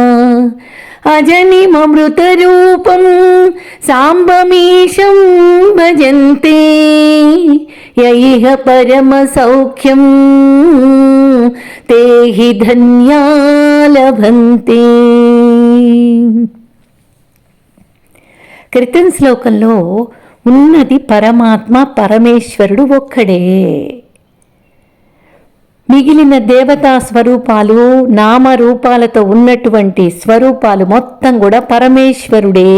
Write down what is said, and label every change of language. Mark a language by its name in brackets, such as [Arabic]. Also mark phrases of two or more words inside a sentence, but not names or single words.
[Sanskrit] अजनिममृतरूपं साम्बमीशं भजन्ते य इह परमसौख्यं ते हि धन्या लभन्ते। [Telugu] క్రితం శ్లోకంలో ఉన్నది పరమాత్మ, పరమేశ్వరుడు ఒక్కడే. మిగిలిన దేవతా స్వరూపాలు, నామరూపాలతో ఉన్నటువంటి స్వరూపాలు మొత్తం కూడా పరమేశ్వరుడే.